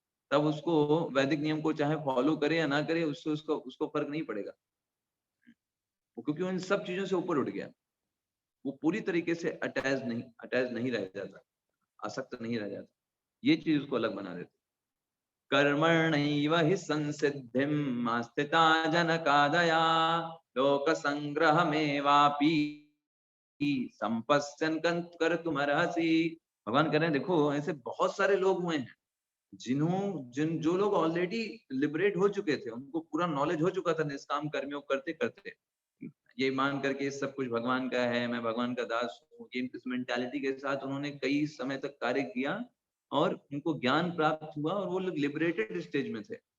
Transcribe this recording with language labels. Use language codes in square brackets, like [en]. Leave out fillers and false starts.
[hi] तब उसको वैदिक नियम को चाहे फॉलो करे या ना करे, उससे उसको फर्क नहीं पड़ेगा, क्योंकि वो इन सब चीजों से ऊपर उठ गया। वो पूरी तरीके से अटैच नहीं रह जाता, आसक्त नहीं रह जाता। ये चीज उसको अलग बना देती। [sa] कर्मण्यैव हि संसिद्धिम् आस्थिता जनकादया लोकसंग्रहमेवापि संपश्यन् कर्तुमर्हसि। [hi] भगवान कह रहे हैं देखो, ऐसे बहुत सारे लोग हुए हैं जो लोग ऑलरेडी लिबरेट हो चुके थे, उनको पूरा नॉलेज हो चुका था निष्काम कर्मियों करते करते, ये मान करके सब कुछ भगवान का है, मैं भगवान का दास हूँ, इस मेंटालिटी के साथ उन्होंने कई समय तक कार्य किया और उनको ज्ञान प्राप्त हुआ और वो लोग लिबरेटेड स्टेज में थे।